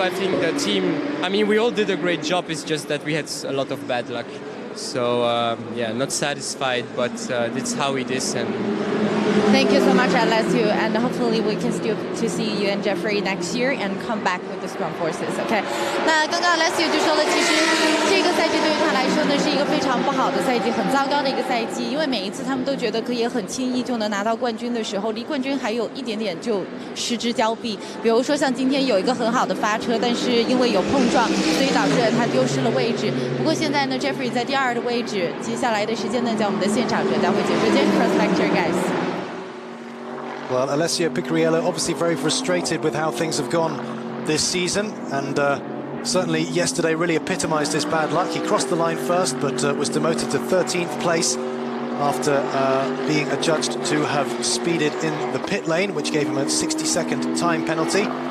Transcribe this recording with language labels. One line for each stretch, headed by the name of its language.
English: I think the team, I mean, we all did a great job. It's just that we had a lot of bad luck. So yeah, not satisfied, but that's how it is. And thank you so much, Alessio, and hopefully we can still to see you and Jeffrey next year and come back with the strong forces.
Chinese: OK， 那刚刚 Alessio 就说了，其实这个赛季对于他来说呢是一个非常不好的赛季，很糟糕的一个赛季，因为每一次他们都觉得可以很轻易就能拿到冠军的时候，离冠军还有一点点就失之交臂。比如说像今天有一个很好的发车，但是因为有碰撞，所以导致了他丢失了位置。不过现在呢 ，Jeffrey 在第2的位置，接下来的时间呢，在我们的现场转交会解说间 Prospector guys。
English: Well, Alessio Picariello obviously very frustrated with how things have gone this season, and certainly yesterday really epitomised his bad luck. He crossed the line first, but was demoted to 13th place after being adjudged to have speeded in the pit lane, which gave him a 60-second time penalty.